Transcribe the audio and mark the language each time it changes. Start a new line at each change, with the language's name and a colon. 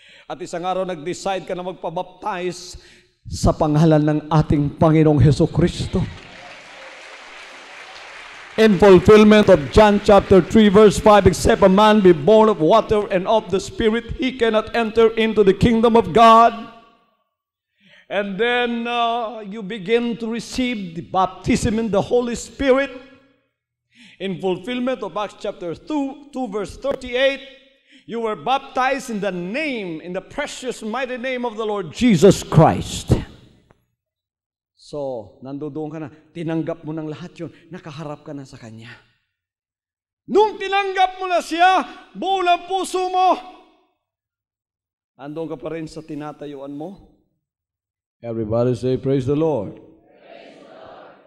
Filipino: At isang araw nag-decide ka na magpabaptize sa pangalan ng ating Panginoong Hesukristo.
English: In fulfillment of John chapter 3 verse 5, except a man be born of water and of the Spirit, he cannot enter into the kingdom of God. And then you begin to receive the baptism in the Holy Spirit. In fulfillment of Acts chapter 2 verse 38, you were baptized in the precious mighty name of the Lord Jesus Christ.
Filipino: So, nandoon ka na, tinanggap mo ng lahat yun, nakaharap ka na sa Kanya. Nung tinanggap mo na siya, buo ng puso mo, andun ka pa rin sa tinatayuan mo.
English: Everybody say, praise the Lord. Praise the Lord.